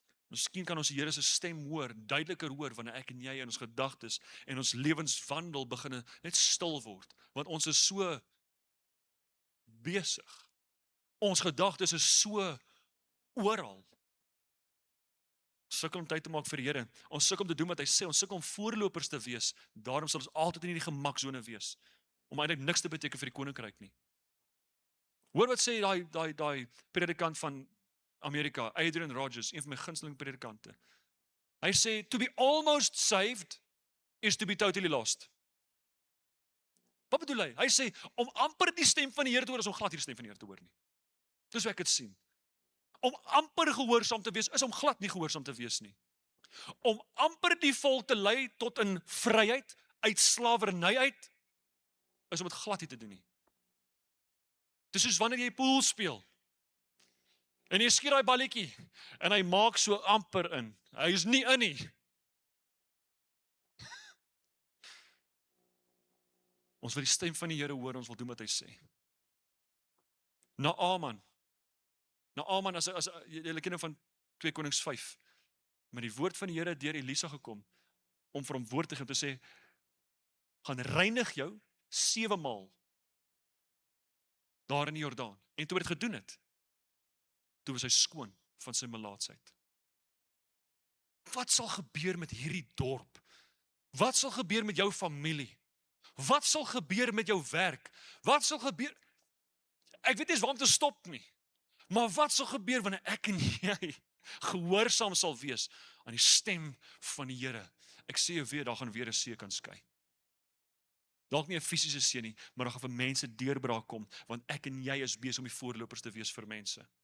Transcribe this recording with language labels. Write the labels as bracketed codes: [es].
[af] Miskien kan ons die Here se stem hoor, duideliker hoor, wanneer ek en jy in ons gedagtes en ons lewenswandel begin net stil word, want ons is so besig. Ons gedagtes is so oral. Ons sukkel om tyd te maak vir die Here. Ons sukkel om te doen wat hy sê. Ons sukkel om voorlopers te wees. Daarom sal ons altyd in die gemaksone wees, om eintlik niks te beteken vir die koninkryk nie. Hoor wat sê daai predikant van Amerika, Adrian Rogers, een van my gunsteling predikante. Hy sê, [en] to be almost saved is to be totally lost. [af] Wat bedoel hy? Hy sê, om amper die stem van die Here te hoor, is om glad nie die stem van die Here te hoor nie. Dis hoe ek dit sien. Om amper gehoorsaam te wees, is om glad nie gehoorsaam te wees nie. Om amper die volk te lei tot in vryheid, uit slawerny uit, is om dit glad nie te doen nie. Dis soos wanneer jy pool speel, en jy skiet daai balletjie, en hy maak so amper in. Hy is nie in nie. Ons wil die stem van die Here hoor, ons wil doen wat hy sê. Naaman, as julle ken van 2 Konings 5, met die woord van die Here deur Elisa gekom, om vir hom woord te gee, om te sê, gaan reinig jou 7 maal, daar in die Jordaan. En toe het gedoen het, toe was hy skoon van sy melaatsheid. Wat sal gebeur met hierdie dorp? Wat sal gebeur met jou familie? Wat sal gebeur met jou werk? Wat sal gebeur? Ek weet nie eens waar om te stop nie. Maar wat sal gebeur wanneer ek en jy gehoorsaam sal wees aan die stem van die Here? Ek sê jou weer, daar gaan weer 'n see kan skei. Dalk nie 'n fisiese see nie, maar daar gaan vir mense deurbraak kom, want ek en jy is besig om die voorlopers te wees vir mense.